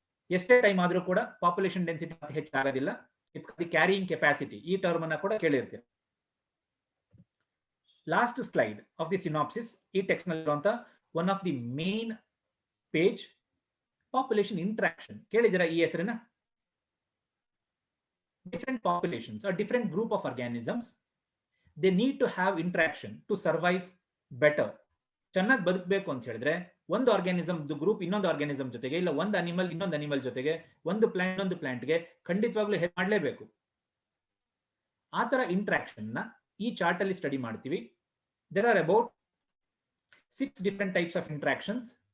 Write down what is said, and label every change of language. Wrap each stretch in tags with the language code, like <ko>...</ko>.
<kn>ಎಷ್ಟೇ ಟೈಮ್ ಆದ್ರೂ ಕೂಡ population density ಹೆಚ್ಚಾಗೋದಿಲ್ಲ.</kn> <en>it's the carrying capacity,</en> <kn>ಈ ಟರ್ಮ್ ಅನ್ನ ಕೂಡ ಕೇಳಿರ್ತೀರಿ.</kn> <en>Last slide of the synopsis ಈ text ನಲ್ಲಿರುವಂತ one of the main page population interaction.</en> <kn>ಕೇಳಿದಿರಾ ಈ ಹೆಸರನ್ನ?</kn> <en>different populations or different group of organisms, they need to have interaction to survive better.</en> <kn>ಚೆನ್ನಾಗಿ ಬದುಕಬೇಕು ಅಂತ ಹೇಳಿದ್ರೆ ಒಂದು ಆರ್ಗ್ಯಾನಿಸಮ್ ಗ್ರೂಪ್ ಇನ್ನೊಂದು ಆರ್ಗ್ಯಾನಿಸಮ್ ಜೊತೆಗೆ, ಇಲ್ಲ ಒಂದು ಅನಿಮಲ್ ಇನ್ನೊಂದು ಅನಿಮಲ್ ಜೊತೆಗೆ, ಒಂದು ಪ್ಲಾಂಟ್ ಇನ್ನೊಂದು ಪ್ಲಾಂಟ್ಗೆ ಖಂಡಿತವಾಗ್ಲೂ ಹೆಲ್ಪ್ ಮಾಡಲೇಬೇಕು. ಆ ತರ ಇಂಟ್ರಾಕ್ಷನ್ ನ ಈ ಚಾರ್ಟ್ ಅಲ್ಲಿ ಸ್ಟಡಿ ಮಾಡ್ತೀವಿ.</kn> <en>There are about 6 different types of interactions.</en>